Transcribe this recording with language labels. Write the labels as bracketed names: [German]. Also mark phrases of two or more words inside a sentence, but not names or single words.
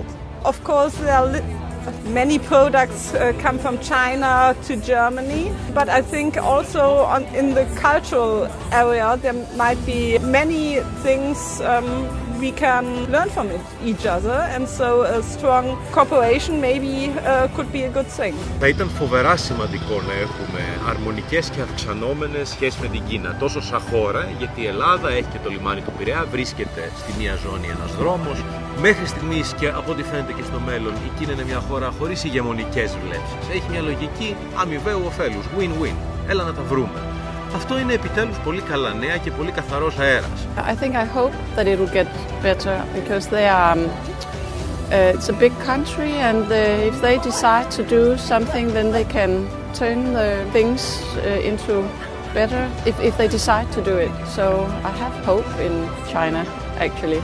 [English] Of course, there are many products come from China to Germany, but I think also in the cultural area there might be many things we can learn from each other, and so a strong cooperation maybe could be a good thing. [Greek] Θα ήταν φοβερά σημαντικό να έχουμε αρμονικές και αυξανόμενες σχέσεις με την Κίνα, τόσο σαν χώρα, γιατί η Ελλάδα έχει και το λιμάνι του Πειραιά, βρίσκεται στη μία ζώνη ένας δρόμος. Μέχρι στιγμής και από ό,τι φαίνεται και στο μέλλον, η Κίνα είναι μια χώρα χωρίς ηγεμονικές βλέψεις. Έχει μια λογική αμοιβαίου ωφέλους, win-win. Έλα να τα βρούμε. Αυτό είναι επιτέλους πολύ καλά νέα και πολύ καθαρός αέρας. [English] I think I hope that it will get better because it's a big country, and if they decide to do something, then they can turn the things into better if they decide to do it. So I have hope in China, actually.